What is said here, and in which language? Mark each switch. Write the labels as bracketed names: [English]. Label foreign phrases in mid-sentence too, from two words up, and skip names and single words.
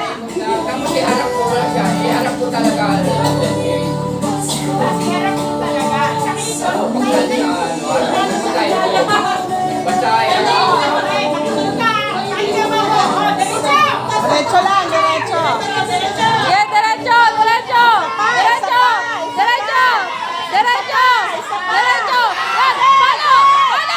[Filipino] Tapos iharap ko wala siya. Iharap ko talaga. Iharap ko talaga. Basta Diretso lang, diretso. [Spanish] Yeah, derecho, derecho. Derecho, derecho. Derecho, derecho. [Filipino] Yan, palo, palo.